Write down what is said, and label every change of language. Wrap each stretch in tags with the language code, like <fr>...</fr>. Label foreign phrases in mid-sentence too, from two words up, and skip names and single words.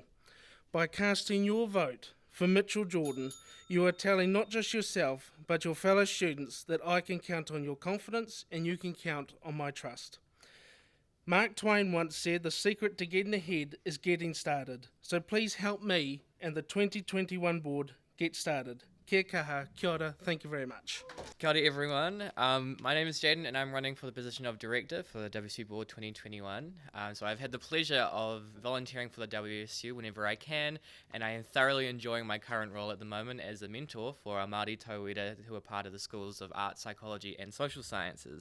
<en>By casting your vote for Mitchell Jordan, you are telling not just yourself, but your fellow students that I can count on your confidence and you can count on my trust. Mark Twain once said, the secret to getting ahead is getting started. So please help me and the 2021 board get started.</en> <mi>Kia kaha, kia ora,</mi> <en>thank you very much.</en> <mi>Kia ora</mi> <en>everyone, my name is Jaden and I'm running for the position of Director for the WSU Board 2021. So I've had the pleasure of volunteering for the WSU whenever I can, and I am thoroughly enjoying my current role at the moment as a mentor for our Māori tauira who are part of the schools of art, psychology and social sciences.</en>